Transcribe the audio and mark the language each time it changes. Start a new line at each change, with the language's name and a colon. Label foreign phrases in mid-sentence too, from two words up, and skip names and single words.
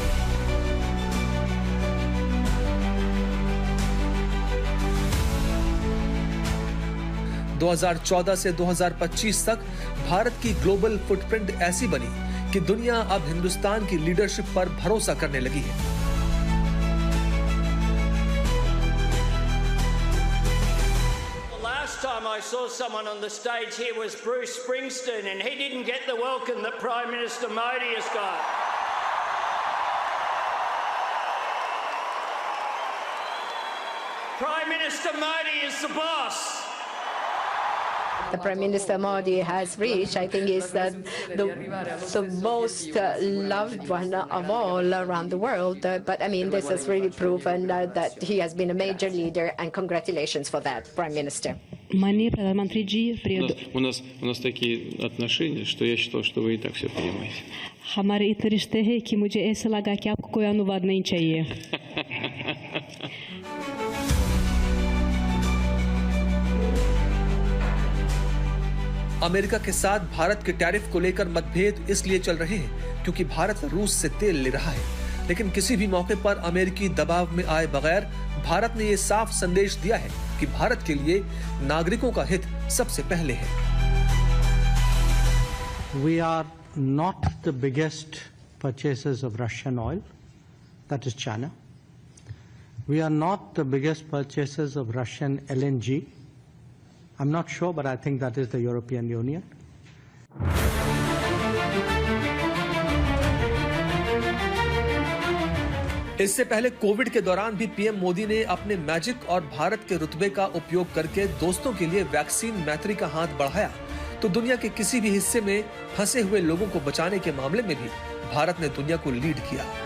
Hindi: 2014 से 2025 तक भारत की
English: global footprint
Hindi: ऐसी बनी कि दुनिया अब हिंदुस्तान की लीडरशिप पर भरोसा करने लगी है।
English: Last time I saw someone on the stage here was Bruce Springsteen, and he didn't get the welcome that Prime Minister Modi has got. Prime Minister Modi is the boss. The Prime Minister Modi has reached, I think, is the most loved one of all around the world. But I mean, this has really proven that he has been a major leader, and congratulations for that, Prime Minister.
Hindi: माननीय प्रधानमंत्री जी,
Russian: у нас такие отношения, что я считал, что вы и так все понимаете.
Hindi: हमारे इतने रिश्ते हैं कि मुझे ऐसा लगा कि आपको कोई अनुवाद नहीं चाहिए। अमेरिका के साथ भारत के टैरिफ को लेकर मतभेद इसलिए चल रहे हैं क्योंकि भारत रूस से तेल ले रहा है, लेकिन किसी भी मौके पर अमेरिकी दबाव में आए बगैर भारत ने ये साफ संदेश दिया है कि भारत के लिए नागरिकों का हित सबसे पहले है।
English: We are not the biggest purchasers of Russian oil, that is China. We are not the biggest purchasers of Russian LNG. I'm not sure, but I think that is the European Union.
Hindi: इससे पहले कोविड के दौरान भी पीएम मोदी ने अपने मैजिक और भारत के रुतबे का उपयोग करके दोस्तों के लिए वैक्सीन मैत्री का हाथ बढ़ाया, तो दुनिया के किसी भी हिस्से में फंसे हुए लोगों को बचाने के मामले में भी भारत ने दुनिया को लीड किया।